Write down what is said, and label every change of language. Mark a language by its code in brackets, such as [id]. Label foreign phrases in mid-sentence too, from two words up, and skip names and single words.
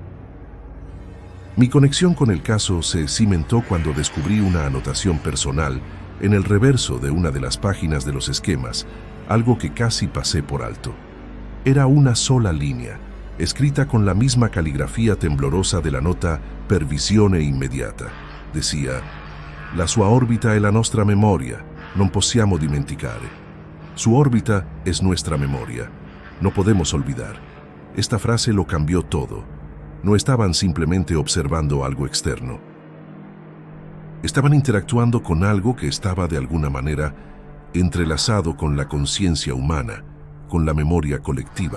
[es] Mi conexión con el caso se cimentó cuando descubrí una anotación personal en el reverso de una de las páginas de los esquemas, algo que casi pasé por alto. Era una sola línea, escrita con la misma caligrafía temblorosa de la nota [it] per visione immediata. Decía: «La sua orbita è la nostra memoria, non possiamo dimenticare». [es] Su órbita es nuestra memoria, no podemos olvidar. Esta frase lo cambió todo. No estaban simplemente observando algo externo. Estaban interactuando con algo que estaba de alguna manera entrelazado con la conciencia humana, con la memoria colectiva.